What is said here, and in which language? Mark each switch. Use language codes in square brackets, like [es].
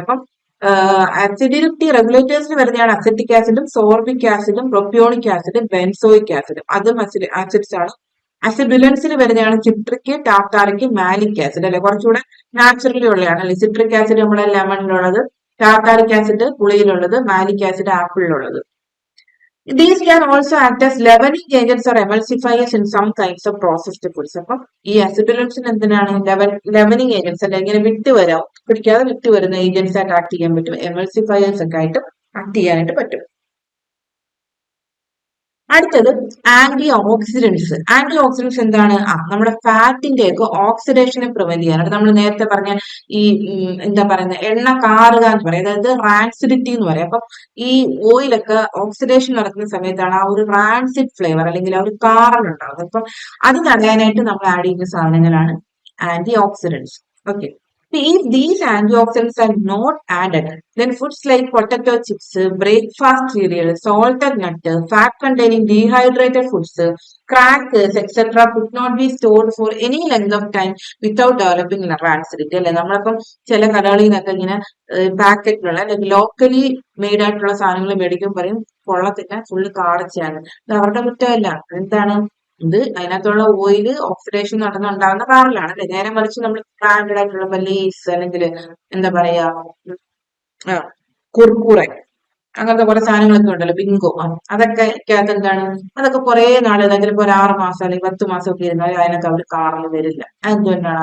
[ml] അപ്പം അസിഡിറ്റി റെഗുലേറ്റേഴ്സിന് വരുന്നതാണ് അസറ്റിക് ആസിഡും, സോർബിക് ആസിഡും, പ്രൊപ്പിയോണിക് ആസിഡും, ബെൻസോയിക് ആസിഡും. അതും ആസിഡ്സ് ആണ്. അസിഡുലൻസിന് വരുന്നതാണ് സിട്രിക്, ടാറ്റാറിക്, മാലിക് ആസിഡ് അല്ലെ, കുറച്ചുകൂടെ നാച്ചുറലി ഉള്ളതാണ് അല്ലെ. സിട്രിക് ആസിഡ് നമ്മുടെ ലെമണിലുള്ളത്, tartaric acid പുളിയിലുള്ളത്, malic acid ആപ്പിളിലുള്ളത്. [en] These can also act as leavening agents or emulsifiers in some kinds of processed foods. [ml] അപ്പം ഈ അസിഡുലൻസിന് എന്തിനാണ്? ലെവനിങ് ഏജൻസ് അല്ലെ, ഇങ്ങനെ വിട്ടുവരാം, പിടിക്കാതെ വിട്ടുവരുന്ന ഏജൻസ് ആയിട്ട് ആക്ട് ചെയ്യാൻ പറ്റും, എമൾസിഫയേഴ്സ് ഒക്കെ ആയിട്ട് ആക്ട് ചെയ്യാനായിട്ട് പറ്റും. അടുത്തത് ആന്റി ഓക്സിഡൻസ്. ആന്റി ഓക്സിഡൻസ് എന്താണ്? നമ്മുടെ ഫാറ്റിന്റെ ഒക്കെ ഓക്സിഡേഷനെ പ്രിവെന്റ് ചെയ്യാനായിട്ട് നമ്മൾ നേരത്തെ പറഞ്ഞ ഈ എന്താ പറയുന്നത്, എണ്ണ കാറുക എന്ന് പറയും, അതായത് റാൻസിഡിറ്റി എന്ന് പറയും. അപ്പം ഈ ഓയിലൊക്കെ ഓക്സിഡേഷൻ നടക്കുന്ന സമയത്താണ് ആ ഒരു റാൻസിഡ് ഫ്ലേവർ അല്ലെങ്കിൽ ആ ഒരു കാറൽ ഉണ്ടാകുന്നത്. അപ്പം അത് തടയാനായിട്ട് നമ്മൾ ആഡ് ചെയ്യുന്ന സാധനങ്ങളാണ് anti oxidants. [en] Okay, if these antioxidants are not added, then foods like potato chips, breakfast cereal, salted nut, fat-containing dehydrated foods, crackers, etc. could not be stored for any length of time without developing rancidity. [ml] അല്ലെ, നമ്മളിപ്പം ചില കടകളിൽ നിന്നൊക്കെ ഇങ്ങനെ പാക്കറ്റിലുള്ള അല്ലെങ്കിൽ locally made ആയിട്ടുള്ള സാധനങ്ങൾ മേടിക്കും, പറയും കൊള്ളത്തില്ല, ഫുള്ള് കാടച്ചാണ്. ഇത് അവരുടെ കുറ്റമല്ല. എന്താണ് ഇത്? അതിനകത്തുള്ള ഓയില് ഓക്സിഡേഷൻ നടന്നുണ്ടാകുന്ന കാറിലാണ് അല്ലെ. നേരെ മറിച്ച് നമ്മൾ ബ്രാൻഡഡ് ആയിട്ടുള്ള ലേസ് അല്ലെങ്കിൽ എന്താ പറയാ കുർക്കുറെ അങ്ങനത്തെ കുറെ സാധനങ്ങളൊക്കെ ഉണ്ടല്ലോ, ബിങ്കോ, അതൊക്കെ അകത്ത് എന്താണ്, അതൊക്കെ കുറെ നാള് ചിലപ്പോൾ ഒരു 6 മാസം അല്ലെങ്കിൽ 10 മാസം ഒക്കെ ഇരുന്നാൽ അതിനകത്ത് അവർ കാറിൽ വരില്ല. എന്തുകൊണ്ടാണ്?